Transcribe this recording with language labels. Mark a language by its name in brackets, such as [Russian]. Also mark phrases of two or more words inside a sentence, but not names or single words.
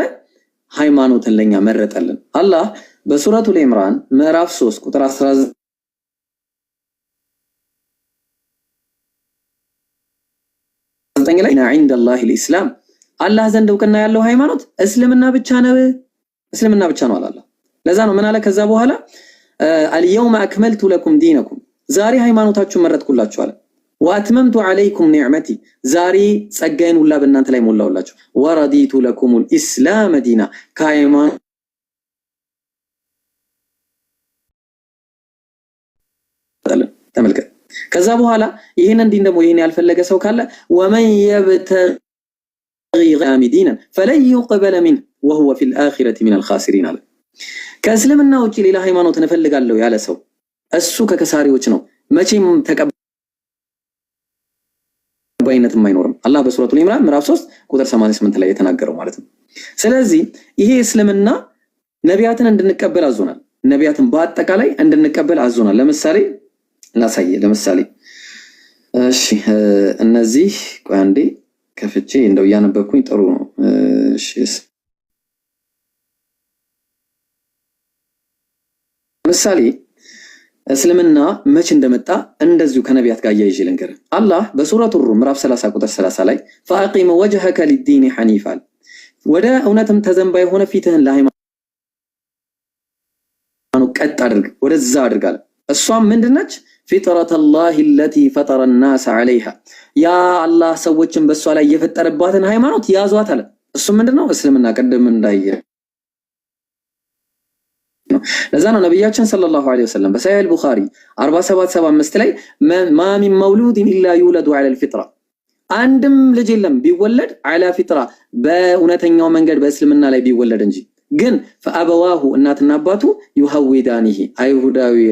[Amharic] ሃይማኖትን ለኛ መረጠልን። አላህ በሱረቱል ኢምራን ምዕራፍ 3 ቁጥር 19 ላይ [Arabic] عند الله الاسلام [Amharic] አላህ ዘንድ እውቅና ያለው ሃይማኖት እስልምና ብቻ ነው። እስልምና ብቻ ነው አላህ። ለዛ ነው ምን አለ ከዛ በኋላ [Arabic] اليوم اكملت لكم دينكم [Amharic] ዛሬ ሃይማኖታችሁን መረጥኩላችሁ አለ። [Arabic] واتممت عليكم نعمتي [Amharic] ዛሬ ጸጋዬን ሁላ በእናንተ ላይ ሞላውላችሁ። [Arabic] ورضيت لكم الاسلام دينا [Amharic] ከሃይማኖት ተመልከት። ከዛ በኋላ ይሄንን ዲን ደግሞ ይሄን ያልፈለገ ሰው ካለ ومن [Arabic] يبتغي غير دينا فلن يقبل منه وهو في الآخرة من الخاسرين [Amharic] አለ። ከእስልምና ውጪ ሌላ ሃይማኖትን እፈልጋለሁ ያለ ሰው እሱ ከከሳሪዎች ነው፣ መቼም ተቀባይነትም አይኖርም። አላህ በሱረቱል ኢምራን ምዕራፍ 3 ቁጥር 88 ላይ የተናገረው ማለት ነው። ስለዚህ ይሄ እስልምና ነቢያትን እንድንቀበል አዞናል። ነቢያትን በአጠቃላይ እንድንቀበል አዞናል። ለምሳሌ ለምሳሌ እሺ እነዚህ ቆይ አንዴ ከፍቼ እንደው ያነበብኩኝ ጥሩ ነው። እሺ ለምሳሌ እስልምና መቼ እንደመጣ እንደዚሁ ከነቢያት ጋር ያይዤ ልንገር። አላህ በሱረቱር ሩም ምዕራፍ 30 ቁጥር 30 ላይ [Arabic] فاقم وجهك للدين حنيفا [Amharic] ወደ እውነትም ተዘንባ የሆነ ፊትህን ለሃይማኖት ቀጥ አድርግ ወደዛ አድርጋለ። እሷም ምንድነች? [Arabic] فطرة الله التي فطر الناس عليها [Amharic] ያ አላህ ሰዎችን በሷ ላይ የፈጠረባትን ሃይማኖት ያዟት አለ። እሱ ምንድነው? እስልምና ቀደም እንዳየ ለዛ ነው ነብያችን [Arabic] صلى الله عليه وسلم [Amharic] በሰሒህ አልቡኻሪ 4775 ላይ [Arabic] ما من مولود إلا يولد على الفطرة [Amharic] አንድም ልጅ የለም ቢወለድ [Arabic] على فطرة [Amharic] በእውነተኛው መንገድ በእስልምና ላይ ቢወለድ እንጂ ግን فأبواه እናትና አባቱ ይሁዊዳኒሂ አይሁዳዊ